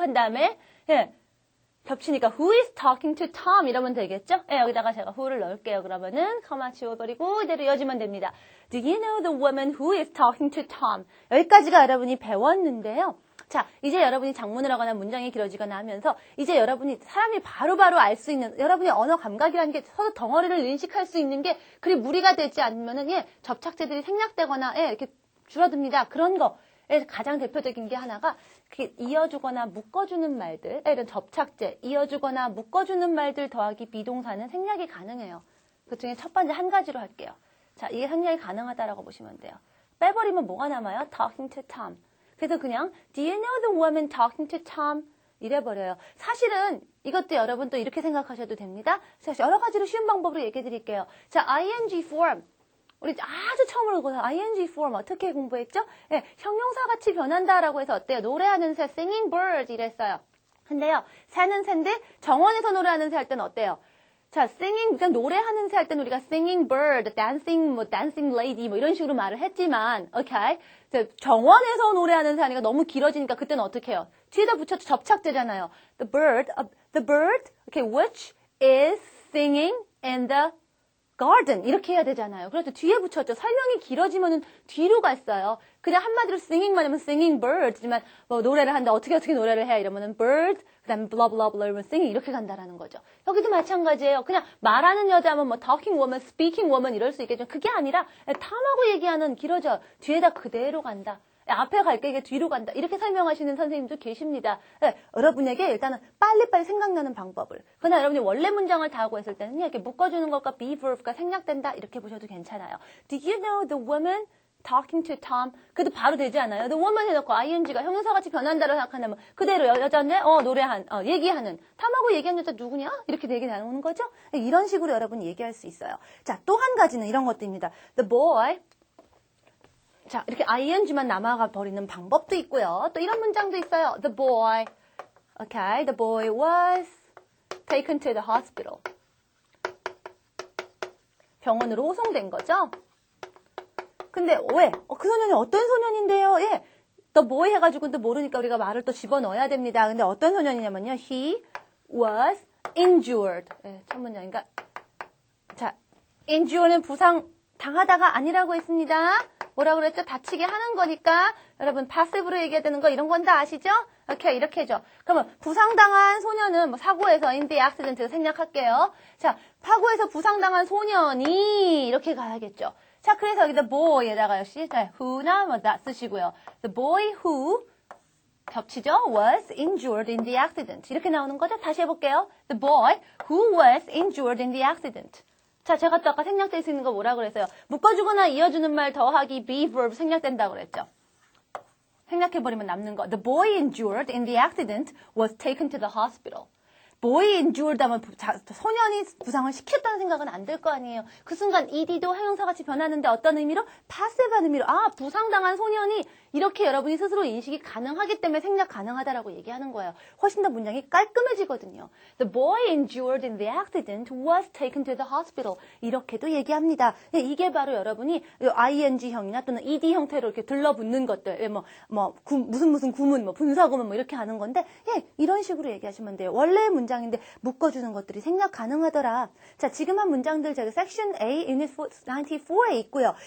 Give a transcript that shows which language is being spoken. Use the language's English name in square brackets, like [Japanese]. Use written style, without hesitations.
[Korean] 한 다음에 예, 겹치니까 [English] who is talking to Tom [Korean] 이러면 되겠죠? 예, 여기다가 제가 who를 넣을게요. 그러면은 커마 지워버리고 이대로 이어지면 됩니다. [English] Do you know the woman who is talking to Tom? [Korean] 여기까지가 여러분이 배웠는데요. 자, 이제 여러분이 작문을 하거나 문장이 길어지거나 하면서 이제 여러분이 사람이 바로바로 알 수 있는 여러분의 언어 감각이라는 게 서로 덩어리를 인식할 수 있는 게 그리 무리가 되지 않으면은 예, 접착제들이 생략되거나 예, 이렇게 줄어듭니다. 그런 거. 가장 대표적인 게 하나가 이어주거나 묶어주는 말들, 이런 접착제, 이어주거나 묶어주는 말들 더하기 비동사는 생략이 가능해요. 그 중에 첫 번째 한 가지로 할게요. 자, 이게 생략이 가능하다라고 보시면 돼요. 빼버리면 뭐가 남아요? [English] Talking to Tom. [Korean] 그래서 그냥 [English] Do you know the woman talking to Tom? [Korean] 이래버려요. 사실은 이것도 여러분 또 이렇게 생각하셔도 됩니다. 자, 여러 가지로 쉬운 방법으로 얘기해 드릴게요. [English] 자, ing form. [Korean] 우리 아주 처음으로 보서 ing form 어떻게 공부했죠? 네, 형용사 같이 변한다라고 해서 어때요? 노래하는 새, [English] singing bird [Korean] 이랬어요. 근데요, 새는 새인데 정원에서 노래하는 새 할 때는 어때요? 자, singing, 그냥 노래하는 새 할 때는 우리가 [English] singing bird, dancing lady [Korean] 뭐 이런 식으로 말을 했지만, [English] okay? [Korean] 정원에서 노래하는 새 하니까 너무 길어지니까 그때는 어떻게 해요? 뒤에다 붙여서 접착제잖아요. [English] The bird, okay, which is singing in the garden [Korean] 이렇게 해야 되잖아요. 그래서 뒤에 붙였죠. 설명이 길어지면은 뒤로 갔어요. 그냥 한마디로 singing만 하면 [English] singing birds [Korean] 지만 뭐 노래를 한다. 어떻게 노래를 해야 이러면은 bird 그다음에 [English] blah blah blah [Korean] 이러면 singing 이렇게 간다라는 거죠. 여기도 마찬가지예요. 그냥 말하는 여자면 뭐 [English] talking woman, speaking woman [Korean] 이럴 수 있겠죠. 그게 아니라 탐하고 얘기하는 길어져. 뒤에다 그대로 간다. 앞에 갈게 이게 뒤로 간다. 이렇게 설명하시는 선생님도 계십니다. 네, 여러분에게 일단은 빨리빨리 생각나는 방법을. 그러나 여러분이 원래 문장을 다 하고 있을 때는 이렇게 묶어주는 것과 be verb가 생략된다. 이렇게 보셔도 괜찮아요. [English] Do you know the woman talking to Tom? [Korean] 그래도 바로 되지 않아요? [English] The woman [Korean] 해놓고 ing가 형용사같이 변한다고 생각한다면 그대로 여자인데 얘기하는 탐하고 얘기하는 여자 누구냐? 이렇게 얘기 나오는 거죠? 이런 식으로 여러분이 얘기할 수 있어요. 자, 또 한 가지는 이런 것들입니다. [English] The boy [Korean] 자, 이렇게 ing만 남아가 버리는 방법도 있고요. 또 이런 문장도 있어요. [English] The boy, okay, the boy was taken to the hospital. [Korean] 병원으로 호송된 거죠. 근데 왜? 그 소년이 어떤 소년인데요? 예, [English] the boy [Korean] 해가지고 또 모르니까 우리가 말을 또 집어넣어야 됩니다. 근데 어떤 소년이냐면요. [English] He was injured. [Korean] 예, 첫 문장인가? 자, injured는 부상 당하다가 아니라고 했습니다. 뭐라고 그랬죠? 다치게 하는 거니까 여러분 passive로 얘기해야 되는 거 이런 건 다 아시죠? 오케이, 이렇게 해줘. 그러면 부상당한 소년은 뭐 사고에서 [English] in the accident [Korean] 생략할게요. 자, 사고에서 부상당한 소년이 이렇게 가야겠죠. 자, 그래서 여기 the boy에다가 역시 who나 뭐 that 쓰시고요. [English] The boy who [Korean] 겹치죠? [English] was injured in the accident. [Korean] 이렇게 나오는 거죠? 다시 해볼게요. [English] The boy who was injured in the accident. [Korean] 자, 제가 또 아까 생략될 수 있는 거 뭐라 그랬어요? 묶어주거나 이어주는 말 더하기 be verb 생략된다고 그랬죠. 생략해버리면 남는 거. [English] The boy injured in the accident was taken to the hospital. boy injured [Korean] 하면 소년이 부상을 시켰다는 생각은 안 들 거 아니에요. 그 순간 ed도 형용사같이 변하는데 어떤 의미로? passive한 의미로. 아, 부상당한 소년이 이렇게 여러분이 스스로 인식이 가능하기 때문에 생략 가능하다라고 얘기하는 거예요. 훨씬 더 문장이 깔끔해지거든요. [English] The boy injured in the accident was taken to the hospital. [Korean] 이렇게도 얘기합니다. 이게 바로 여러분이 ing형이나 또는 ed 형태로 이렇게 들러붙는 것들, 무슨 구문, 분사구문 이렇게 하는 건데, 이런 식으로 얘기하시면 돼요. 원래 문장인데 묶어주는 것들이 생략 가능하더라. 자, 지금 한 문장들 저기 섹션 A, 유닛 94에 있고요.